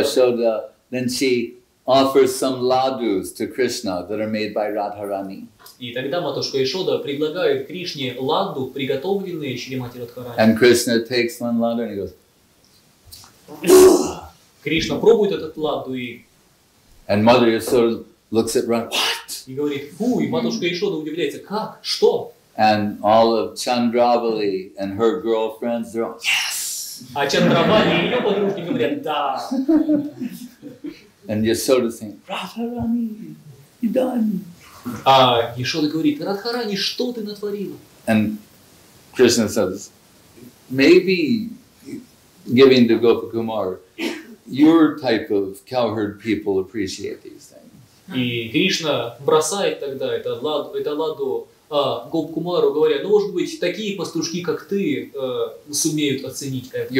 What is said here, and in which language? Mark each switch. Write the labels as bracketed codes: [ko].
[en] Yashoda, then she offers some ladus to Krishna that are made by Radharani. [ru] И тогда матушка Ишода предлагает Кришне ладду, приготовленные Шримати Радхарани. [en] And Krishna takes one laddu and he goes, [ru] Кришна пробует этот ладду и... [en] and Mother Yashoda looks at Radha, what? [ru] И говорит, фу, и матушка Ишода удивляется, как, что? [en] And all of Chandravali and her girlfriends, they're all, yes! [ru] А Чандравали и ее подружки говорят, да. [en] And Yasoda saying, Radharani, you done. [ru] А Ишода говорит, Радхарани, что ты натворила? [en] And Krishna says, maybe giving to Gopakumar, your type of cowherd people appreciate these things. [ru] И Кришна бросает тогда это ладу Гопкумару, говоря, ну, может быть, такие пастушки, как ты, сумеют оценить это.